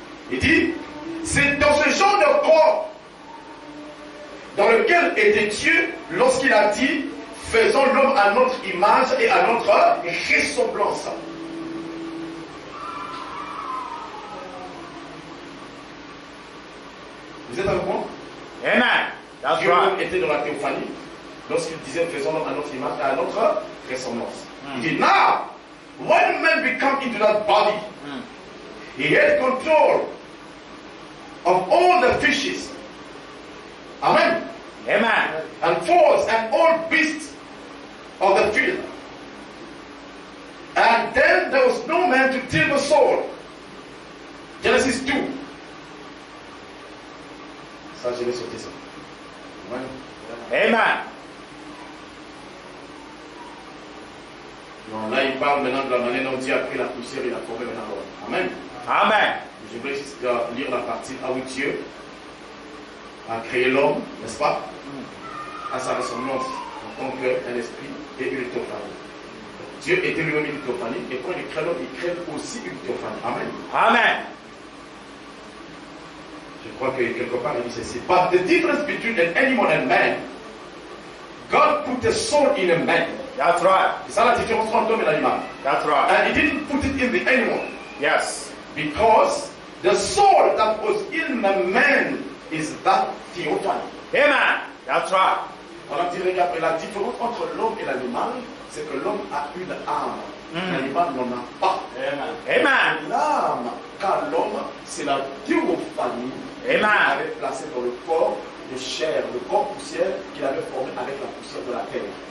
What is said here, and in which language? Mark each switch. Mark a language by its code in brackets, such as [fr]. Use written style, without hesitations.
[fr] Il dit, c'est dans ce genre de corps dans lequel était Dieu lorsqu'il a dit, faisons l'homme à notre image et à notre ressemblance. Vous êtes avec moi? [en] Amen. That's [fr] Dieu [en] right. [fr] était dans la théophanie lorsqu'il disait faisons l'homme à notre image et à notre ressemblance. Il dit, [en] now, when man become into that body, he had control of all the fishes. Amen. Amen. And fowls and all beasts of the field. And then there was no man to till the soil. Genesis 2. [fr] Ça, je vais sauter ça. Amen. Amen. Non, là, il parle maintenant de la manière dont Dieu a pris la poussière et l'a formé maintenant l'homme. Amen. Amen. Je voudrais juste lire la partie où Dieu a créé l'homme, n'est-ce pas, à sa ressemblance, en tant qu'un esprit et une théophanie. Dieu était lui-même une théophanie, et quand il crée l'homme, il crée aussi une théophanie. Amen. Amen. Je crois que quelque part il dit ceci. [en] But the difference between an animal and man, God put a soul in a man. That's right. [fr] C'est ça la différence entre l'homme et l'animal. [en] That's right. And he didn't put it in the animal. Yes. Because the soul that was in the man is that theophany. Amen. That's right. [fr] On a dit, regarde, la différence entre l'homme et l'animal, c'est que l'homme a une âme. L'animal n'en a pas. Amen. L'âme, car l'homme, c'est la théophanie qu'il avait placée dans le corps de chair, le corps poussière qu'il avait formé avec la poussière de la terre.